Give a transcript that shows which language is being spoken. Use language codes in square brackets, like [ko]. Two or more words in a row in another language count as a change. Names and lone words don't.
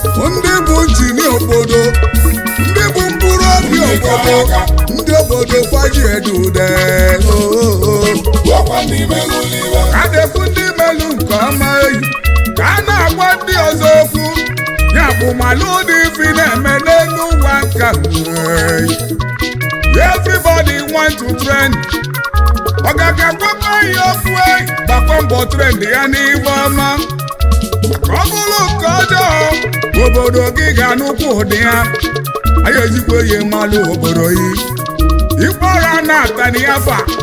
[ig] Ndị bụ njini obodo, ndị bụ mkpụrụ obi obodo, ndị obodo fa ji edu ude, oh, oh, oh. Adekwu ndị melu nke ọma eyi, ka a na-agwa ndị ọzọ okwu, ya bụ malụ dị ife na-eme n'elu ụwa nke a, eyi. [en] Everybody want to trend. [ig] Ọ ga-aga gwakwa ya okwu, eyi, gbakwa mbọ trend ya n'ife ọma. Ka ọ bụrụ nke ọjọọ, obodo gị ga-anụkwu ụdị ya. Anyị ejikwa ya malụ obodo yi. Ikpọrọ a na-ata n'ihe afa.